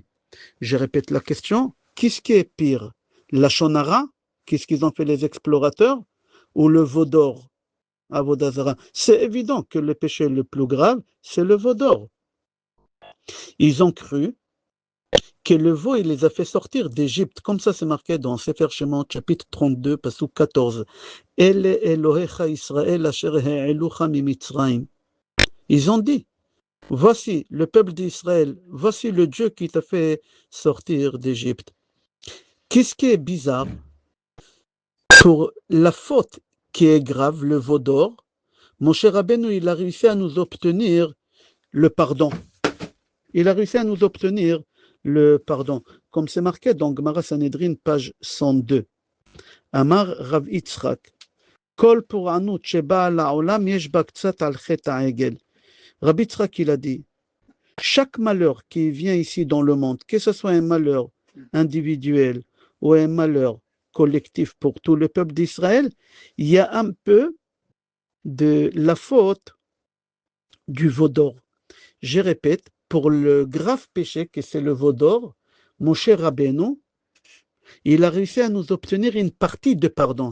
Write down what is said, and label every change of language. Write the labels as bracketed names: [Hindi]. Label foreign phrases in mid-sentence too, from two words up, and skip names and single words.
[French] Je répète la question, qu'est-ce qui est pire? La shonara, qu'est-ce qu'ils ont fait les explorateurs, ou le veau d'or, Avodazara? C'est évident que le péché le plus grave, c'est le veau d'or. Ils ont cru que le veau, il les a fait sortir d'Égypte, comme ça c'est marqué dans Sefer Shemot, chapitre 32, pasuk 14. [Hebrew] אלה אלהיך ישראל אשר העלוך ממצרים. [French] Ils ont dit, voici le peuple d'Israël, voici le Dieu qui t'a fait sortir d'Égypte. Qu'est-ce qui est bizarre? Pour la faute qui est grave, le veau d'or, Moshe Rabbeinu, il a réussi à nous obtenir le pardon. Il a réussi à nous obtenir le pardon. Comme c'est marqué dans Gemara Sanhedrin, page 102. [Hebrew] אמר רב יצחק כל פורענות שבאה לעולם יש בה קצת על חטא העגל. [French] Rav Yitzchak, il a dit, chaque malheur qui vient ici dans le monde, que ce soit un malheur individuel ou un malheur collectif pour tout le peuple d'Israël, il y a un peu de la faute du veau d'or. Je répète, pour le grave péché que c'est le veau d'or, Moshe Rabbeinu, il a réussi à nous obtenir une partie de pardon.